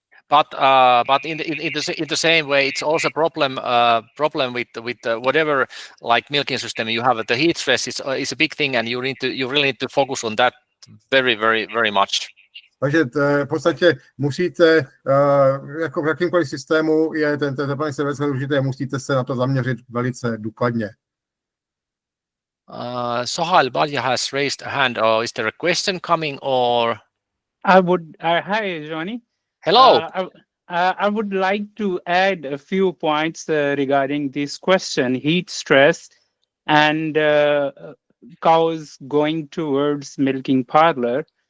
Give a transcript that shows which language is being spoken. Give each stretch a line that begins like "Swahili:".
English: But in the same way, it's also problem with whatever like milking system you have. The heat stress is a big thing, and you really need to focus on that very much.
Czech: Takže v podstatě musíte, jako v jakýmkoliv systému je ten teplný servis důležité, musíte se na to zaměřit velice důkladně.
English: Sohail Balja has raised a hand. Is there a question coming or? Hi, Johnny. Hello. I would like to add a few points regarding this question, heat stress and cows going towards milking parlor.